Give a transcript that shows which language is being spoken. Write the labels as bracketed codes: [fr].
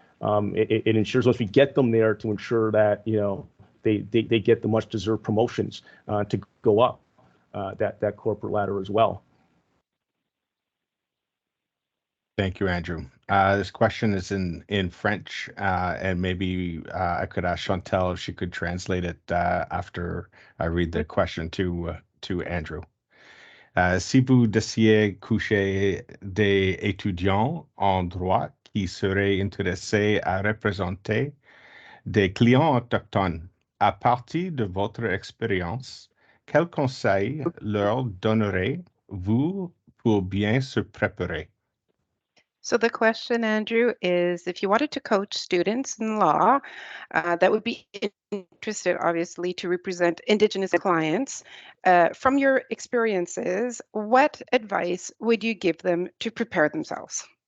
[en] It ensures once we get them there to ensure that they get the much deserved promotions to go up that corporate ladder as well. Thank you, Andrew. This question is in French, and maybe I could ask Chantal if she could translate it after I read the question to Andrew. [fr] Si vous décidez coucher des étudiants en droit qui seraient intéressés à représenter des clients autochtones, à partir de votre expérience, quels conseils leur donnerez-vous pour bien se préparer? [en] So the question, Andrew, is if you wanted to coach students in law that would be interested, obviously, to represent Indigenous clients, from your experiences, what advice would you give them to prepare themselves?